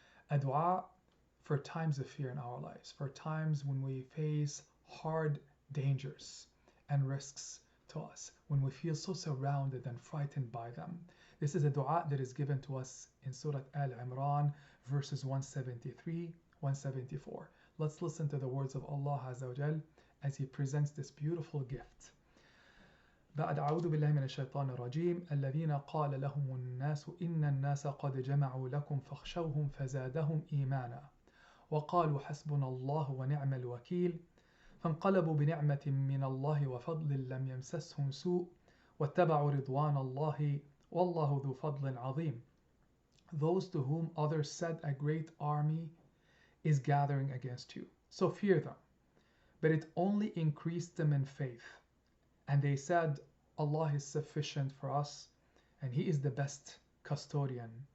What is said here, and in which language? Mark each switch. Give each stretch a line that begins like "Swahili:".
English: A dua for times of fear in our lives, for times when we face hard dangers and risks to us, when we feel so surrounded and frightened by them. This is a dua that is given to us in Surah Al Imran, verses 173, 174. Let's listen to the words of Allah Azza wa Jal as He presents this beautiful gift.
Arabic: بعد أعوذ بالله من الشيطان الرجيم الذين قال لهم الناس إن الناس قد جمعوا لكم فاخشوهم فزادهم إيمانا وقالوا حسبنا الله ونعم الوكيل فانقلبوا بنعمة من الله وفضل لم يمسسهم سوء واتبعوا رضوان الله والله ذو فضل عظيم.
English: Those to whom others said a great army is gathering against you, so fear them. But it only increased them in faith. And they said, Allah is sufficient for us, and He is the best custodian.